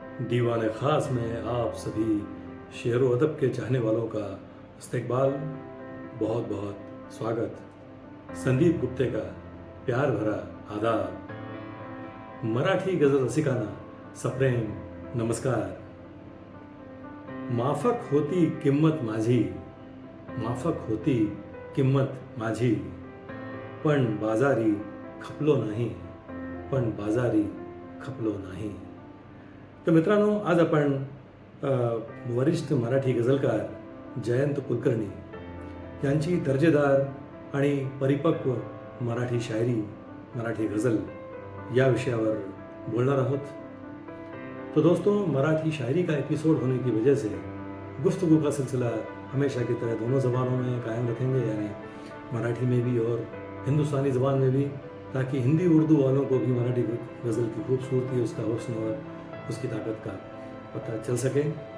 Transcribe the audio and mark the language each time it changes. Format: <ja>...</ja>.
<hi>दीवाने खास में आप सभी शेर व अदब के चाहने वालों का इस्तकबाल, बहुत बहुत स्वागत. संदीप गुप्ते का प्यार भरा आदाब.</hi> <mr>मराठी गजल रसिकांना सप्रेम नमस्कार. माफक होती किंमत माझी, माफक होती किंमत माझी, पण बाजारी खपलो नाही, पण बाजारी खपलो नाही. तर मित्रांनो, आज आपण वरिष्ठ मराठी गझलकार जयंत कुलकर्णी यांची दर्जेदार आणि परिपक्व मराठी शायरी, मराठी गज़ल या विषयावर बोलणार आहोत.</mr> <hi>तो दोस्तों, मराठी शायरी का एपिसोड होने की वजह से गुफ्तगू का सिलसिला हमेशा की तरह दोनों ज़बानों में कायम रखेंगे, यानी मराठी में भी और हिंदुस्तानी ज़बान में भी, ताकि हिंदी उर्दू वालों को भी मराठी गज़ल की खूबसूरती, उसका हुस्न और उसकी ताकत का पता चल सके.</hi>